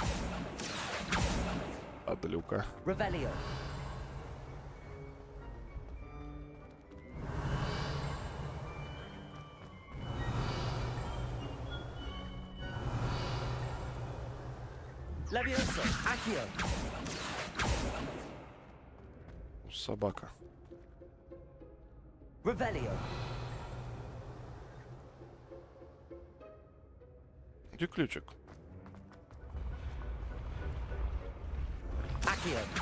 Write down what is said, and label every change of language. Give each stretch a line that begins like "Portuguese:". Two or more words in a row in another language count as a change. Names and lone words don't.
Russian: Подлюка.
Latin: Revelio. Levioso. Accio.
Russian: Собака.
Latin: Revelio.
Russian: Где ключик?
Latin: Accio.